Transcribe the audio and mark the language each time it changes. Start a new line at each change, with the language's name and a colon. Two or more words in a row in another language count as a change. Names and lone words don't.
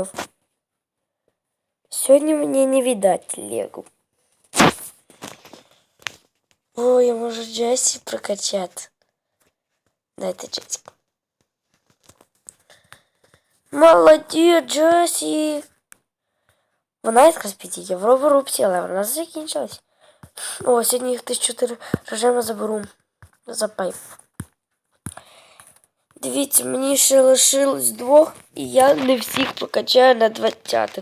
Russian: Сегодня мне не видать Легу. Ой, я могу Джесси прокачать. Да, это Джессика. Молодец, Джесси.
Ukrainian: Вона якраз підійде. В роборупсі, але вона закінчилась. О, сьогодні їх 1004 режиму заберу. За пайп. Дивіться, мені ще лишилось 2, і я не всіх покачаю на 20-х.